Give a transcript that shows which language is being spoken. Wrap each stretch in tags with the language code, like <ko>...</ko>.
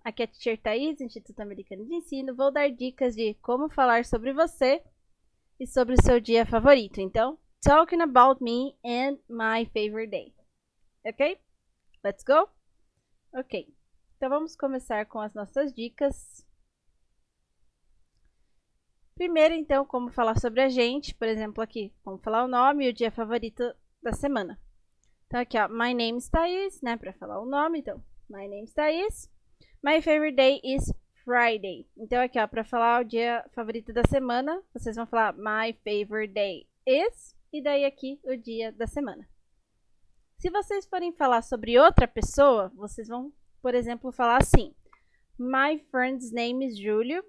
<pt>Aqui é a Teacher Thaís, do Instituto Americano de Ensino. Vou dar dicas de como falar sobre você e sobre o seu dia favorito.</pt> <en>Então, talking about me and my favorite day. Ok? Let's go? Ok.</en> <pt>Então, vamos começar com as nossas dicas. Primeiro, então, como falar sobre a gente. Por exemplo, aqui, vamos falar o nome e o dia favorito da semana. Então, aqui, ó,</pt> <en>my name is Thaís,</en> <pt>né, para falar o nome.</pt> <en>Então, my name is Thaís. My favorite day is Friday.</en> <pt>Então, aqui, ó, para falar o dia favorito da semana, vocês vão falar</pt> <en>my favorite day is,</en> <pt>e daí aqui o dia da semana. Se vocês forem falar sobre outra pessoa, vocês vão, por exemplo, falar assim:</pt> <en>my friend's name is Júlio.</en>